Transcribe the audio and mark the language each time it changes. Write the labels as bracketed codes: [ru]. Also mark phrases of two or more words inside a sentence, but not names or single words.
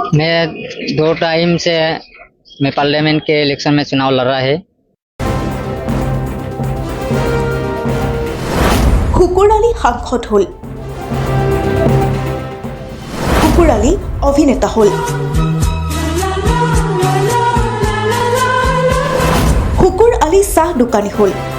[hi] मैं 2 टाइम से मैं पार्लियामेंट के इलेक्शन में चुनाव लड़ रहा है। [as] শুকুৰালী সাংসদ হল, শুকুৰালী অভিনেতা হল, শুকুৰ আলী চাহ দোকানী হল।